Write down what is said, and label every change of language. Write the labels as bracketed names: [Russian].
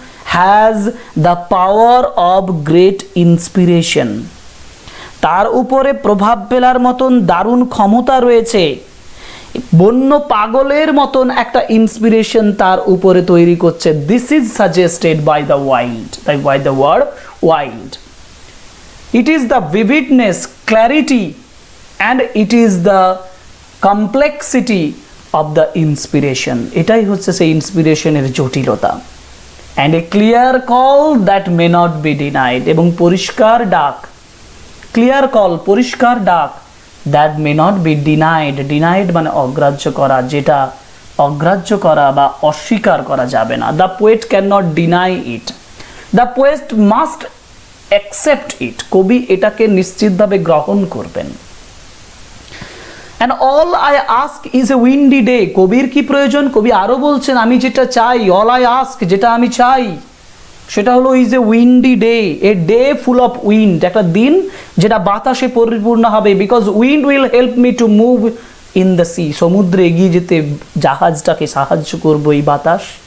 [English] Has the power of great inspiration. [Bangla] তার উপরে প্রভাব ফেলার মতন দারুণ ক্ষমতা রয়েছে। বন্য পাগলের মতন একটা ইন্সপিরেশন তার উপরে তৈরি করছে। [English] This is suggested by the wild, by the word wild. It is the vividness, clarity and it is the complexity of the inspiration. [Bangla] এটাই হচ্ছে সেই ইন্সপিরেশনের জটিলতা। [English] and a clear call that may not be denied, [Bangla] এবং পরিষ্কার ডাক, [English] clear call, [Bangla] পরিষ্কার ডাক, [English] that may not be denied, [Bangla] denied মানে অগ্রাহ্য করা, যেটা অগ্রাহ্য করা বা অস্বীকার করা যাবে না। [English] the poet cannot deny it, the poet must accept it, [Bangla] কবি এটাকে নিশ্চিতভাবে গ্রহণ করবেন। [English] and all I ask is a windy day, [Bangla] কবির কি প্রয়োজন? কবি আরো বলছেন আমি যেটা চাই, [English] all I ask, [Bangla] যেটা আমি চাই সেটা হলো [English] is a windy day, a day full of wind, [Bangla] একটা দিন যেটা বাতাসে পরিপূর্ণ হবে, [English] because wind will help me to move in the sea, [Bangla] সমুদ্রে এগিয়ে যেতে জাহাজটাকে সাহায্য করবে এই বাতাস।